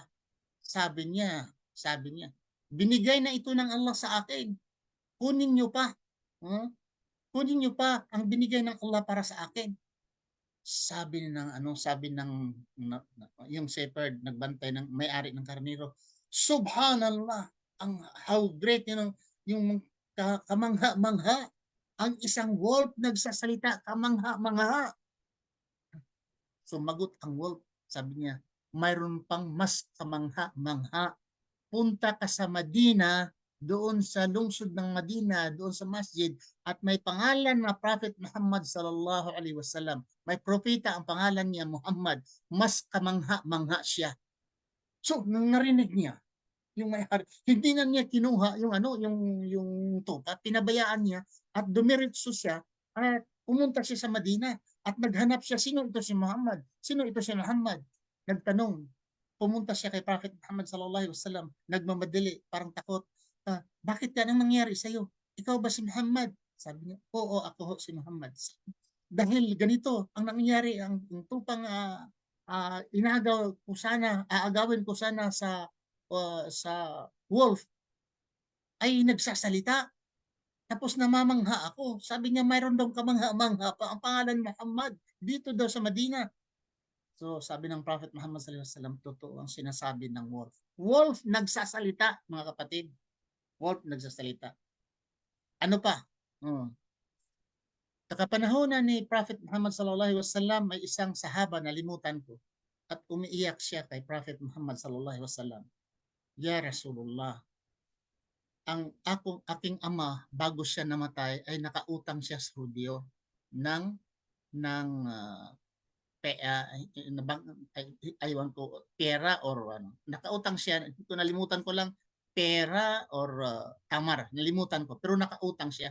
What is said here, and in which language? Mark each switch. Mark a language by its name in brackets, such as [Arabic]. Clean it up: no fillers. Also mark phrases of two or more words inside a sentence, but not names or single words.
[Filipino] Sabi niya, binigay na ito ng Allah sa akin. Kunin niyo pa. Huh? Kunin niyo pa ang binigay ng Allah para sa akin. Sabi ng yung shepherd nagbantay ng may-ari ng karnero. Subhanallah, ang [English] how great [Filipino] yung kamangha-mangha. Ang isang wolf nagsasalita, kamangha-mangha. Sumagot ang wolf, sabi niya, mayroon pang mas kamangha-mangha. Punta ka sa Madina, doon sa lungsod ng Madina, doon sa masjid, at may pangalan na Prophet Muhammad [Arabic] صلى الله عليه وسلم. [Filipino] May propeta ang pangalan niya Muhammad. Mas kamangha-mangha siya. So, nang narinig niya, yung may-ari, hindi na niya kinuha yung tupa, pinabayaan niya at dumiretso siya at pumunta siya sa Madina at naghanap siya, sino ito si Muhammad? Sino ito si Muhammad? Nagtanong, pumunta siya kay Prophet Muhammad [Arabic] صلى الله عليه وسلم, [Filipino] nagmamadali, parang takot. Bakit ka nang nangyari sa iyo? Ikaw ba si Muhammad? Sabi niya, oo, ako si Muhammad. Dahil ganito ang nangyari, ang tupang aagawin ko sana sa wolf ay nagsasalita. Tapos namamangha ako. Sabi niya mayroon daw kamangha-mangha pa ang pangalan Muhammad dito daw sa Madina. So sabi ng Prophet Muhammad [Arabic] صلى الله عليه وسلم, [Filipino] totoo ang sinasabi ng wolf. Wolf nagsasalita, mga kapatid. Wolf nagsasalita. Ano pa? Hmm. Sa kapanahonan ni Prophet Muhammad [Arabic] صلى الله عليه وسلم, [Filipino] may isang sahaba na limutan ko at umiiyak siya kay Prophet Muhammad [Arabic] صلى الله عليه وسلم. يا رسول الله, [Filipino] aking ama bago siya namatay ay nakautang siya sa Hudyo ng aywan ko pera or nakautang siya, ito nalimutan ko lang, pera or tamar, nalimutan ko, pero nakautang siya.